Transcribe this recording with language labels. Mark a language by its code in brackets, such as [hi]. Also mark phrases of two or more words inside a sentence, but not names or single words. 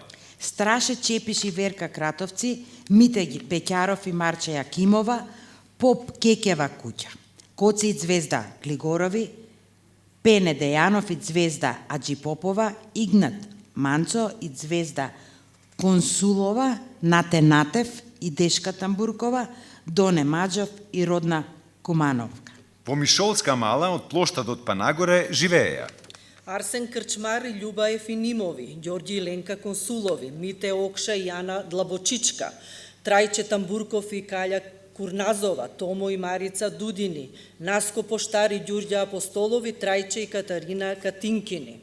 [mk] Страше Чепиш и Верка Кратовци, Мите Пеќаров и Марча Јакимова, Поп Кекева куќа, Коци и Звезда Глигорови, Пене Дејанов и Звезда Аджи Попова, Игнат Манцо и Звезда Консулова, Нате Натев и Дешка Тамбуркова, Доне Маđов и Родна Кумановка. По Мишолска мала од плоштадот па нагоре живееја Арсен Крчмар и Љуба Ефинимови, Ѓорѓи и Ленка Консулови, Мите Окша и Јана Длабочичка, Трајче Тамбурков и Каља Курназова, Томо и Марица Дудини, Наско Поштар и Ѓурѓа Апостолови, Трајче и Катарина Катинкини.